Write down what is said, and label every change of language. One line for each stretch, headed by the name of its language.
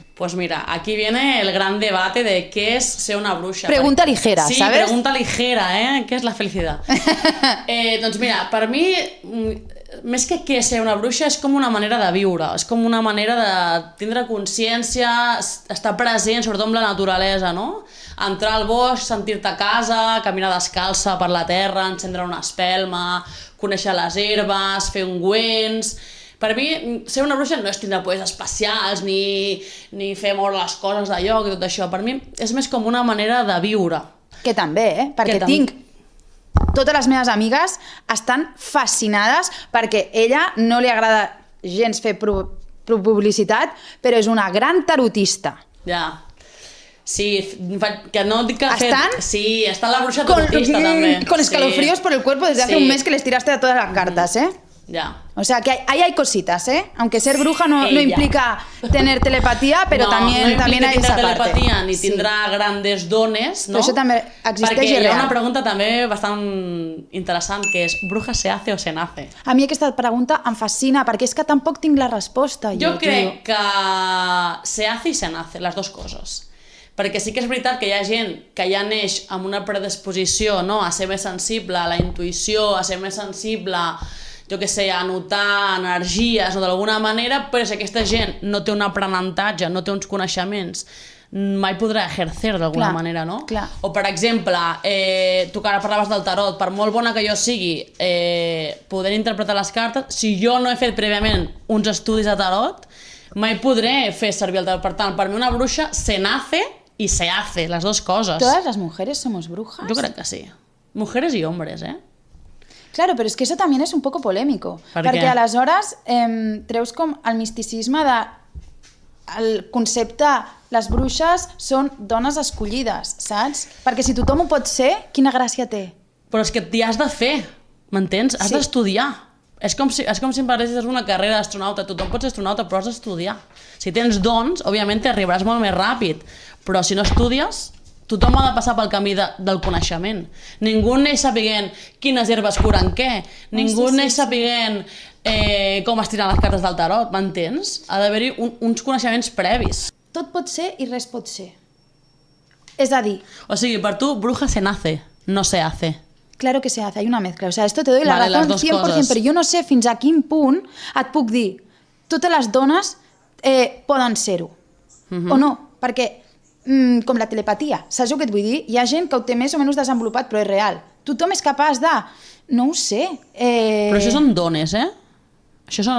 Spanish: Pues mira, aquí viene el gran debate de qué es ser una bruixa. Pregunta ligera, sí, ¿sabes? pregunta ligera, ¿eh? ¿Qué es la felicidad?
Catalan: Doncs mira, per mi, més que què és ser una bruixa, és com una manera de viure, és com una manera de tindre consciència, estar present, sobretot amb la naturalesa, no? Entrar al bosc, sentir-te a casa, caminar descalça per la terra, encendre una espelma, conèixer les herbes, fer ungüents... Per mi, ser una bruixa no és tindre poders especials ni fer moure les coses de lloc i tot això. Per mi és més com una manera de viure. Que també, perquè tinc... Totes les meves amigues estan fascinades perquè ella no li agrada gens fer publicitat, però és una gran tarotista. Ja. Sí, que no dic que ha fet... ¿Estan? Sí, està la bruixa tarotista també.
Spanish: Con escalofríos por el cuerpo desde hace un mes que les tiraste de todas las cartas, ¿eh? Ya. O sea, que ahí hay cositas, ¿eh? Aunque ser bruja no implica tener telepatía, pero no, también hay esa parte. No implica telepatía ni Sí. tindrà grandes dones, no?
Catalan: Però això també existeix Perquè i hi ha real. una pregunta també bastant interessant, que és,
Spanish: bruja se hace o se nace?
Catalan: A mi aquesta pregunta em fascina, perquè és que tampoc tinc la resposta. Jo crec que
Spanish: se hace
Catalan: i
Spanish: se nace,
Catalan: les dues coses. Perquè sí que és veritat que hi ha gent que ja neix amb una predisposició, no?, a ser més sensible a la intuïció, a ser més sensible, jo què sé, a notar energies o d'alguna manera, però si aquesta gent no té un aprenentatge, no té uns coneixements, mai podrà exercer d'alguna manera, no? Clar. O, per exemple, tu que ara parlaves del tarot, per molt bona que jo sigui poder interpretar les cartes, si jo no he fet prèviament uns estudis de tarot, mai podré fer servir el tarot. Per tant, per mi una bruixa
Spanish: se nace y se hace, las dos cosas. ¿Todas las mujeres somos brujas? Yo creo que sí. Mujeres y hombres, ¿eh? Claro, pero es que eso también es un poco polémico.
Catalan: Perquè aleshores treus com el misticisme de el concepte les bruixes són dones escollides, saps? Perquè si tothom ho pot ser, quina gràcia té? Però és que t'hi has de fer, m'entens? Has d'estudiar. És com si em parlessis una carrera d'astronauta. Tothom pot ser astronauta, però has d'estudiar. Si tens dons, òbviament arribaràs molt més ràpid, però si no estudies, tothom ha de passar pel camí del coneixement. Ningú neix sapiguent quines herbes curen què, ningú neix sapiguent com es tiren les cartes del tarot, m'entens? Ha d'haver-hi uns coneixements previs. Tot pot ser i res pot ser. És a dir... O sigui, per tu,
Spanish: bruja se nace, no se hace. Claro que se hace, hay una mezcla. O sea, esto te doy la razón 100%,
Catalan: coses. però jo no sé fins a quin punt et puc dir totes les dones poden ser-ho. O no, perquè com la telepatia, saps el que et vull dir? Hi ha gent que ho té més o menys desenvolupat, però és real. Tothom és capaç de... No ho sé. Però això són dones, Això és una